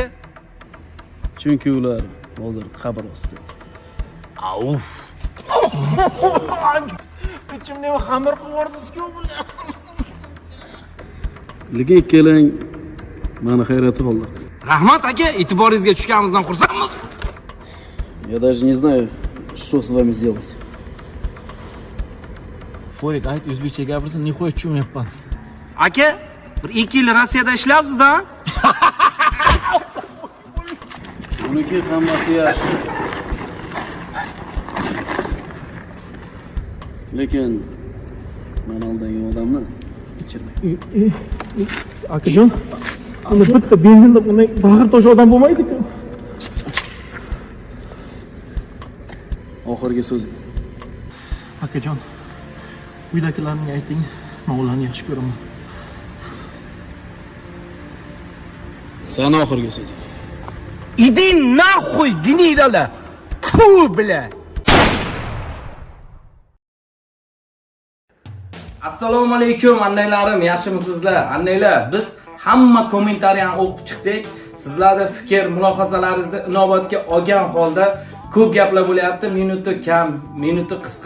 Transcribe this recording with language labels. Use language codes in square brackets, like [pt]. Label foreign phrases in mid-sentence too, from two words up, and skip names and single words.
[uz] Chunki ular hozir qabr ostida. Auf. Ichimni xamir qilib bular. Lekin ikkalang meni hayratga qoldirdi. Rahmat aka, e'tiboringizga tushganimizdan xursandmiz. [ru] Я даже не знаю, что с вами сделать. [uz] Furik, ayt o'zbekcha gapirsin, nihoyat tushunmayapman. Aka, bir 2 yil Rossiyada ishlayapsiz-da? Uniki hammasi yaxshi. Lekin Meni aldagan odamni kechirmang. Akajon, uni bitta benzinda bunday bag'ir tosh odam bo'lmaydi-ku. Oxirgi so'zing. Akajon, uydagilarga ayting, men ularni yaxshi ko'raman. Sani oxirgi so'zing. [ru] Иди нахуй, гнида! Фу, бля! [uz] Assalomu alaykum annalarim, yaxshimisizlar? Annelar, biz hamma kommentariyani o'qib chiqdik. Sizlarda fikr, mulohazalaringizni inobatga olgan holda ko'p gaplar bo'lyapti, minuti kam, minuti qisqa.